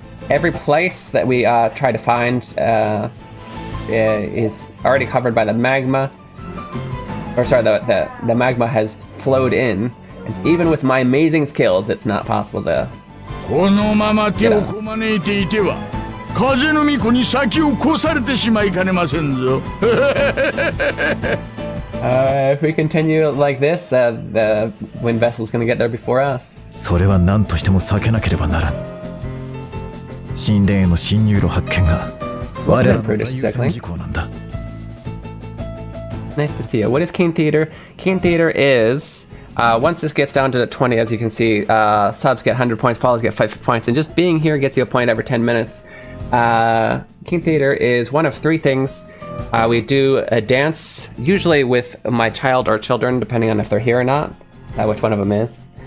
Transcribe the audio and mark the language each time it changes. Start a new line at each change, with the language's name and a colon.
English: Every place that we try to find is already covered by the magma. Or sorry, the magma has flowed in. And even with my amazing skills, it's not possible to.
Japanese: このまま手をこまねいていては風の巫女に先を越されてしまいかねませんぞ。
English: If we continue like this, the wind vessel's gonna get there before us.
Japanese: それは何としても避けなければならん。神殿への侵入路発見が我らの最優先事項なんだ。
English: Nice to see you. What is Keen Theater? Keen Theater is once this gets down to 20, as you can see, subs get 100 points, follows get 5 points, and just being here gets you a point every 10 minutes. Keen Theater is one of 3 things. We do a dance, usually with my child or children, depending on if they're here or not, which one of them is.